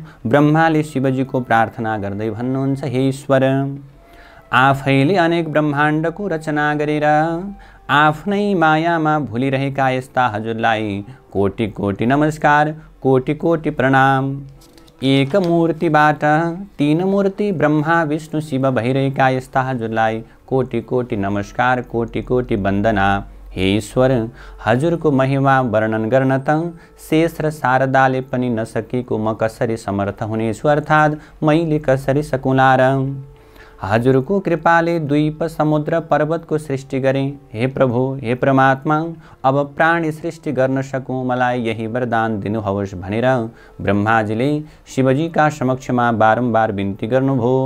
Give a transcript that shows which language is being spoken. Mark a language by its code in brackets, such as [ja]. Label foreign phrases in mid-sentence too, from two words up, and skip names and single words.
[ne] ब्रह्माले शिवजीको प्रार्थना गर्दै भन्नुहुन्छ, हे ईश्वर, आफैले अनेक ब्रह्माण्डको रचना गरेर आफ्नै मायामा भुलिरहेका यस्ता हजुरलाई कोटि कोटि नमस्कार, कोटि कोटि प्रणाम। एक मूर्तिबाट तीन मूर्ति ब्रह्मा विष्णु शिव भइरहेका यस्ता हजुरलाई कोटि कोटि नमस्कार, कोटि कोटि वन्दना। हे ईश्वर, हजुरको महिमा वर्णन गर्न त शेष र शारदाले पनि नसकेको म कसरी समर्थ हुनेछु, अर्थात् मैले कसरी सकुला र। हजुरको कृपाले द्वीप समुद्र पर्वतको सृष्टि गरेँ। हे प्रभु, हे परमात्मा, अब प्राणी सृष्टि गर्न सकूँ, मलाई यही वरदान दिनुहोस् भनेर ब्रह्माजीले शिवजीका समक्षमा बारम्बार बिन्ती गर्नुभयो।